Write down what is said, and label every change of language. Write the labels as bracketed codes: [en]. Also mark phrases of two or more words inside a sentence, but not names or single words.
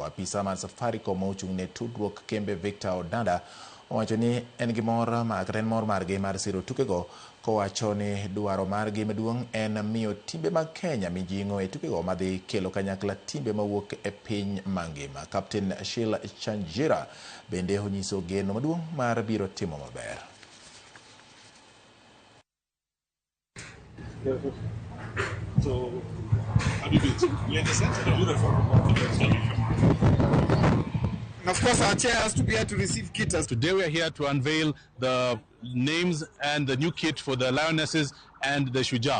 [luo] Apisa mar Safaricom mochung' ne tudruok kembe Victor Odanda owacho ni en gi mor margi mar siro tukego, kowacho ni dwaro margi maduong' en miyo timbe mag Kenya mijing'o e tukego madhi kelo kanyakla timbe mawuok e piny mangima. Captain Ksh10M bende onyiso geno maduong' mar biro timo maber. [en] So, how do you do? You understand? Of course, our chair has to be here to receive kits. Today we are here to unveil the names and the new kit for the Lionesses and the Shujaa.